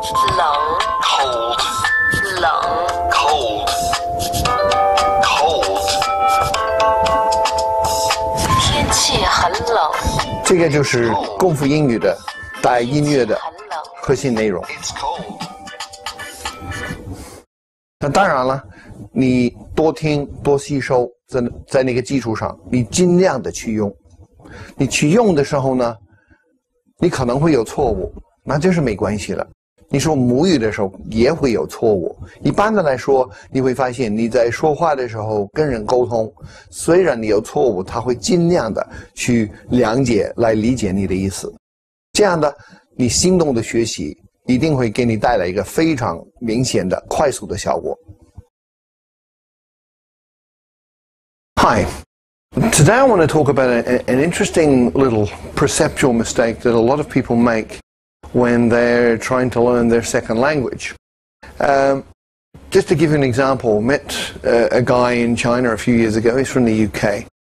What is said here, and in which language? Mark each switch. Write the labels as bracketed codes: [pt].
[zh] 冷 cold 冷 cold cold 天气很冷，这个就是功夫英语的带音乐的核心内容。那当然了，你多听多吸收，在那个基础上，你尽量的去用。你去用的时候呢，你可能会有错误，那这是没关系了。你说母语的时候也会有错误。一般的来说，你会发现你在说话的时候跟人沟通，虽然你有错误，他会尽量的去谅解来理解你的意思。这样的，你行动的学习一定会给你带来一个非常明显的快速的效果。 [en] Hi. Today I want to talk about an interesting little perceptual mistake that a lot of people make when they're trying to learn their second language. Just to give you an example, met a guy in China a few years ago. He's from the UK.